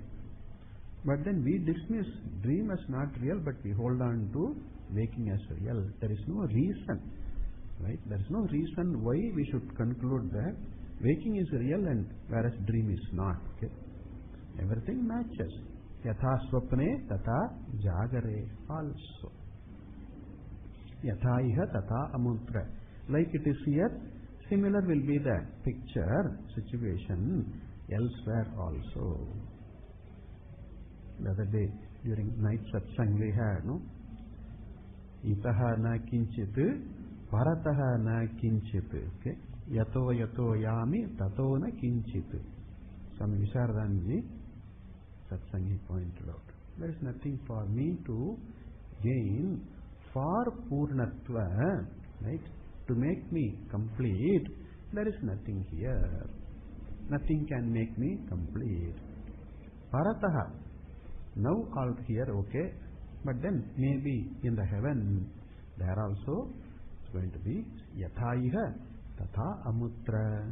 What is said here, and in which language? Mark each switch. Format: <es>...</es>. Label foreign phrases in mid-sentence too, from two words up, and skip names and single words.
<en>But then we dismiss dream as not real, but we hold on to waking as real. There is no reason. Right? There is no reason why we should conclude that waking is real and whereas dream is not. Okay? Everything matches.</en> <sa>Yatha swapne tata jagare also. Yatha iha tata amuntra.</sa> <en>Like it is here, similar will be the picture, situation elsewhere also. The other day during night satsang we had, no?</en> <sa>Itaha na kinchit, parataha na kinchit.</sa> <en>Okay?</en> <sa>Yato yato yami, tato na kinchit.</sa> <en>Swami Visharadhanji satsang he pointed out. There is nothing for me to gain for Purnatva, right? To make me complete, there is nothing here. Nothing can make me complete. Parataha, now all here, okay, but then maybe in the heaven, there also it's going to be</en> <sa>Yathaiha Tatha Amutra.</sa>